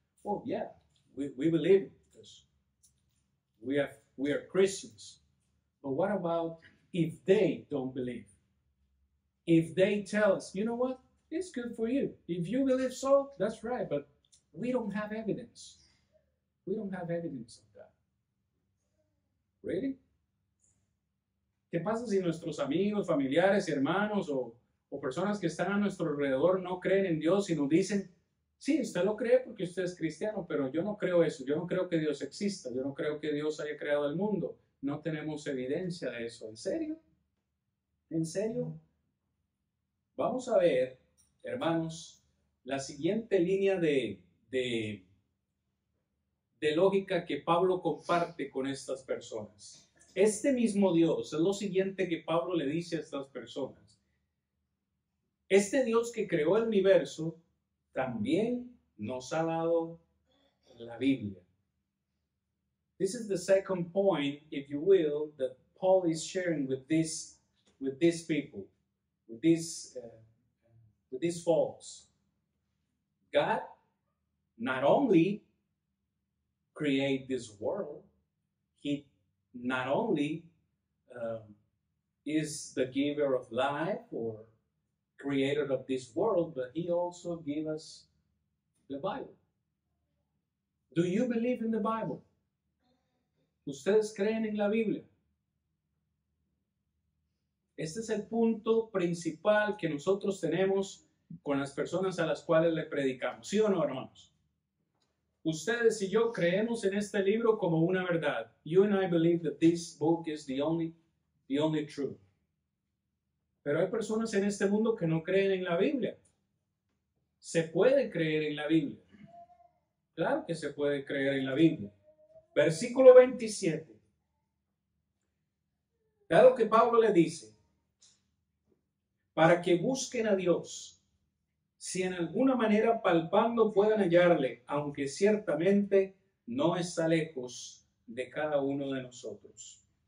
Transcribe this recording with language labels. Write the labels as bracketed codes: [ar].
[en] Oh, yeah, we believe it because we are Christians. But what about if they don't believe? If they tell us, you know what, it's good for you. If you believe so, that's right, but we don't have evidence. We don't have evidence of that. Really? [es] ¿Qué pasa si nuestros amigos, familiares, hermanos o personas que están a nuestro alrededor no creen en Dios y nos dicen, sí, usted lo cree porque usted es cristiano, pero yo no creo eso, yo no creo que Dios exista, yo no creo que Dios haya creado el mundo, no tenemos evidencia de eso? ¿En serio? ¿En serio? Vamos a ver, hermanos, la siguiente línea de lógica que Pablo comparte con estas personas. Este mismo Dios es lo siguiente que Pablo le dice a estas personas. Este Dios que creó el universo también nos ha dado la Biblia. [en] This is the second point, if you will, that Paul is sharing with these people, with these folks. God not only created this world, He not only is the giver of life or creator of this world, but He also gave us the Bible. Do you believe in the Bible? [es] ¿Ustedes creen en la Biblia? Este es el punto principal que nosotros tenemos con las personas a las cuales le predicamos. ¿Sí o no, hermanos? Ustedes y yo creemos en este libro como una verdad. [en] You and I believe that this book is the only truth. [es] Pero hay personas en este mundo que no creen en la Biblia. ¿Se puede creer en la Biblia? Claro que se puede creer en la Biblia. Versículo 27. Dado que Pablo le dice, para que busquen a Dios, si en alguna manera palpando puedan hallarle, aunque ciertamente no está lejos de cada uno de nosotros.